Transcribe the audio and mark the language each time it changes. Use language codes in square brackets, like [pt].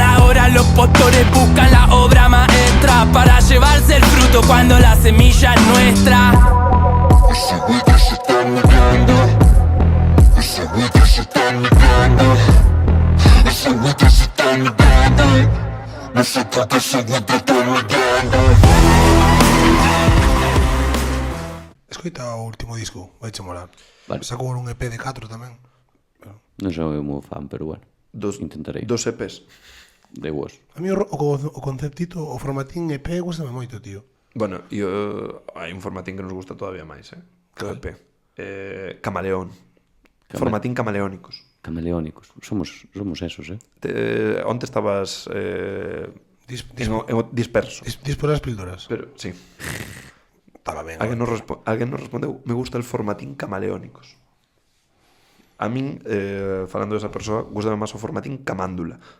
[es] Ahora los postores buscan la obra maestra para llevarse el fruto cuando la semilla es nuestra. Ese buitre se está migrando. Ese buitre se está migrando. Ese buitre se está migrando. No sé por qué ese buitre está migrando. [gl] Escoita o último disco, vai che molar. Vale. Sacou un EP de 4 tamén. Non sou moi fan, pero bueno. Intentarei. Dos EPs. De Woz. A mí o conceptito, o formatín EP gustame moito, tío. Bueno, e hai un formatín que nos gusta todavía máis, que o EP. Camaleón. Formatín camaleónicos. Camaleónicos. Somos esos, Onte estabas disperso. Dispor as píldoras. Pero, sí. Estaba ben. Alguén nos respondeu, [es] me gusta el formatín camaleónicos. [gl] A min, falando desa persoa, gustame máis o formatín camándula.